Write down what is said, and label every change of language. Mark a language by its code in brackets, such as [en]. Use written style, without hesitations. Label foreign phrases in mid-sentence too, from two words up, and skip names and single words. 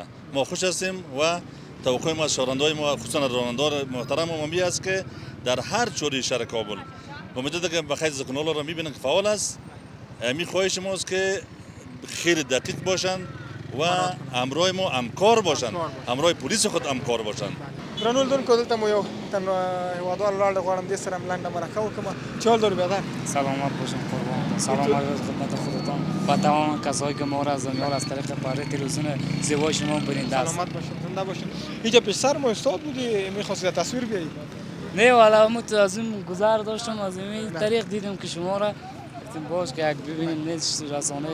[fa] ما خوش هستیم و توقع ما از راننده‌های ما خصوصا راننده محترم ما است که در هر چهارراهی شهر کابل امیدوارم که بخیر سیگنال را میبینن که فعال است. می خواهش ماست که خیلی دقیق باشن و همراه ما همکار باشن، همراه پلیس خود همکار باشن. [ps] درنو لیدونکو دلته مو یو تن هیوادوال ولاړ غواړم دې سره لنډه مرکه وکړم. [fa] چې حال داری بیادر؟ سلامت باشین قربان. سلام عرض خدمت خودتان و تمام کسایی که ما را از دنیا از طریق پاره تلویزیون زیبای شما بیننده است. سلامت باشین، زنده باشین. اینجا پیش سر ما استاد بودی، می‌خواستی تصویر بیایی؟ نه والا ما از این گذر داشتم، از این طریق دیدم که شما را باش که یک ببینیم نیست رسانه